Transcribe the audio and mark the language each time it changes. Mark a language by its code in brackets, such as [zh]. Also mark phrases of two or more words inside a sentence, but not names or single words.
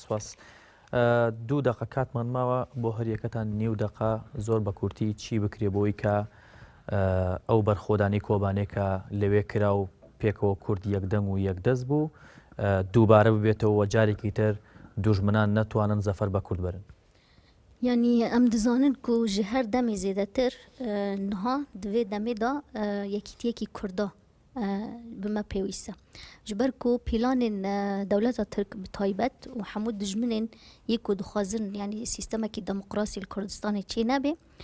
[ckb] دوو دقە کاتمان ماوە بۆ هەریەکەتان نیو دقە زۆر بە کورتی چی بکرێ بۆی کە ئەو بەرخۆدانی کۆبانێکە لەوێ کرا و پێکەوە کورد یەکدەنگ و یەکدەست بوو دووبارە ببێتەوە جارێکی تر دوژمنان نەتوانن زەفەر بە کورد بەرن [ku] یعنی ئەم دزانن و ji her demê zêdetir niha divê demê da yekîtiyekî Kurda bime pêwîst e ji ber ku pîlanên dewleta Tirk bi taybet û hemû dijminên yê ku dixwazin yanî sîstemekî demokrasî li Kurdistanê çê nebe